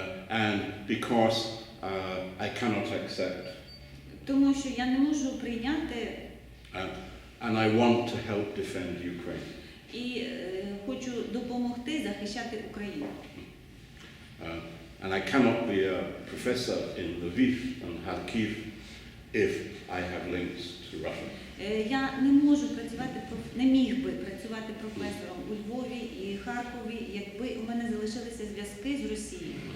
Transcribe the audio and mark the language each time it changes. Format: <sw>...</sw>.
<en>And because I cannot accept.</en> <uk>Тому що я не можу прийняти.</uk> <en>And I want to help defend Ukraine.</en> <uk>І хочу допомогти захищати Україну.</uk> <en>And I cannot be a professor in Lviv and Kharkiv if I have links to Russia.</en> <uk>Я не можу працювати, не міг би працювати професором у Львові і Харкові, якби у мене залишилися зв'язки з Росією.</uk>